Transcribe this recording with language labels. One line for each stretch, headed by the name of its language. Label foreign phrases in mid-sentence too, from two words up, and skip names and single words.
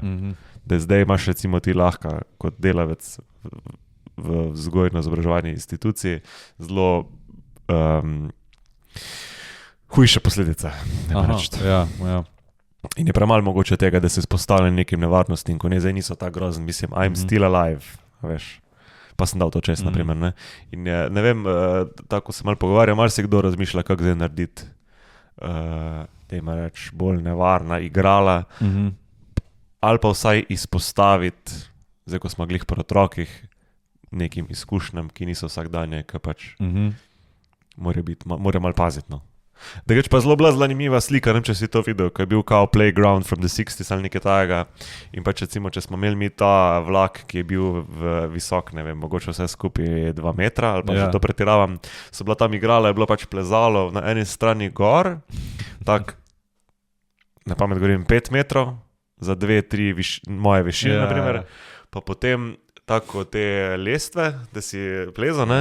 Slovenian: Da zdaj imaš recimo ti lahko kot delavec v vzgojno-izobraževalni instituciji zelo hujše posledice. Ja. In je premalo mogoče tega, da se izpostavlja nekim nevarnostim, ko ne, zdaj niso tako grozni, mislim,
English: I'm still alive,
Slovenian: veš, pa sem dal to čest, naprimer, ne. In ne vem, tako se malo pogovarja, malo se kdo razmišlja, kako zdaj narediti, da ima reč, bolj nevarna igrala, ali pa vsaj izpostaviti, zdaj, ko smo glih pri otrokih, nekim izkušnjam, ki niso vsakdanje, ki pač Mora malo paziti, no. Drugač pa zelo bila zanimiva slika, ne vem, če si to videl, ko je bil kao
English: Playground from the 60s
Slovenian: ali nekaj tajega. In pač recimo, če smo imeli mi ta vlak, ki je bil visok, ne vem, mogoče vse skupaj 2 metra, ali pa že to pretiravam, so bila tam igrala, je bilo pač plezalo na eni strani gor, tak, na pamet govorim, 5 metrov, za 2-3 moje višine, naprimer, pa potem tako te lestve, da si plezal, ne?